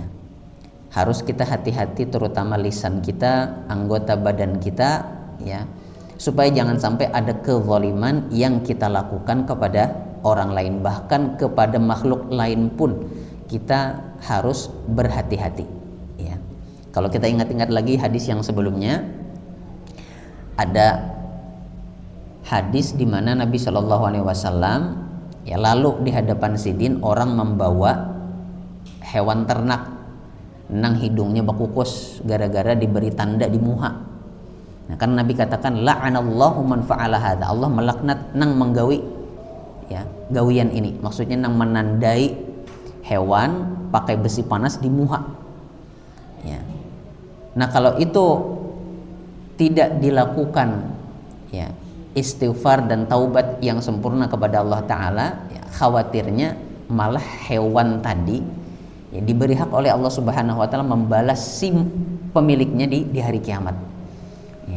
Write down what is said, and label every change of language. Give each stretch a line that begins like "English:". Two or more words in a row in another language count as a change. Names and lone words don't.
Indonesian: Harus kita hati-hati terutama lisan kita, anggota badan kita, ya, supaya jangan sampai ada kezaliman yang kita lakukan kepada orang lain, bahkan kepada makhluk makhluk lain pun kita harus berhati-hati ya. Kalau kita ingat-ingat lagi hadis yang sebelumnya, ada hadis di mana Nabi
Arabic: Shallallahu Alaihi Wasallam
Indonesian: ya lalu di hadapan sidin orang membawa hewan ternak nang hidungnya bakukus gara-gara diberi tanda di muha. Nah, kan Nabi katakan
Arabic: la'anallahu man fa'ala hadza,
Indonesian: Allah melaknat
Banjar: nang menggawi ya gawian
Indonesian: ini, maksudnya nang menandai hewan pakai besi panas di muha ya. Nah, kalau itu tidak dilakukan ya istighfar dan taubat yang sempurna kepada Allah Ta'ala ya, khawatirnya malah hewan tadi ya, diberi hak oleh Allah
Arabic: Subhanahu Wa Ta'ala
Indonesian: membalas si pemiliknya di hari kiamat ya.